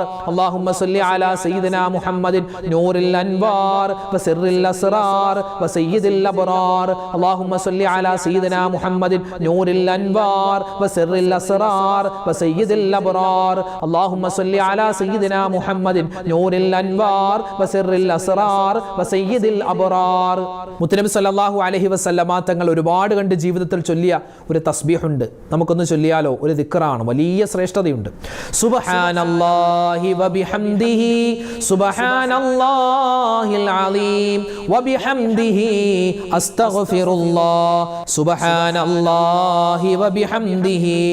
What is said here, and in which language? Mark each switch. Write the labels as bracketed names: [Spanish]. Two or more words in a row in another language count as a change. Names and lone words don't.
[Arabic] اللهم صل على سيدنا محمد نور الأنوار وسر الأسرار وسيد الأبرار. اللهم صل على سيدنا محمد نور الأنوار وسر الأسرار وسيد الأبرار. اللهم صل على سيدنا محمد نور الأنوار وسر الأسرار وسيد الأبرار. [Malayalam] മുത്തനബി [Arabic] صلى الله عليه وسلم [Malayalam] തങ്ങൾ ഒരുപാട് കണ്ട് ജീവിതത്തിൽ ചൊല്ലിയ ഒരു തസ്ബീഹുണ്ട്. നമുക്കൊന്ന് ചൊല്ലിയാലോ? ഒരു ദിക്റാണ്, വലിയ ശ്രേഷ്ഠതയുണ്ട്. [Arabic] سبحان الله وبحمده سبحان الله العليم وبحمده أستغفر الله سبحان الله وبحمده